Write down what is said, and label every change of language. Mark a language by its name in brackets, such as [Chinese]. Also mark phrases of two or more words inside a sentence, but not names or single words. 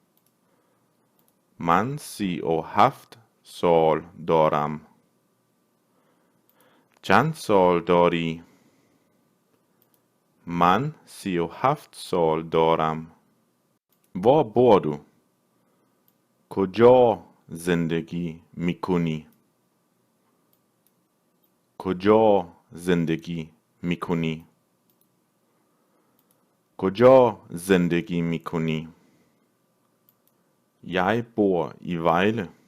[Persian] من سی و هفت سال دارم. چند سال داری. من سی و هفت سال دارم. [Danish] Hvor bor du? [Persian] کجا زندگی میکنی؟ کجا زندگی میکنی؟ کجا زندگی میکنی؟ [Danish] Jeg bor i Vejle.